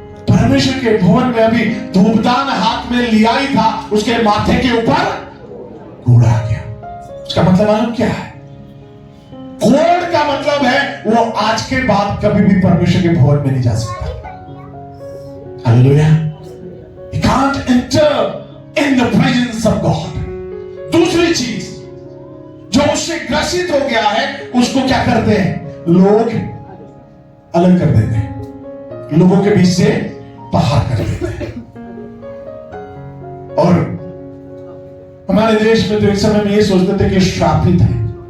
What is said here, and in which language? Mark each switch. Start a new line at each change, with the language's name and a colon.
Hindi: परमेश्वर के भवन में अभी धूपदान हाथ में लिया ही था, उसके माथे के ऊपर कोड़ आ गया। उसका मतलब मालूम क्या है? कोड़ का मतलब है वो आज के बाद कभी भी परमेश्वर के भवन में नहीं जा सकता। Hallelujah.
English: He can't enter in the presence of God।
Hindi: दूसरी चीज जो उससे ग्रसित हो गया है उसको क्या करते हैं? लोग अलग कर देते हैं, लोगों के बीच से बाहर कर देते हैं। और हमारे देश में तो एक समय में ये सोचते थे कि श्रापित है।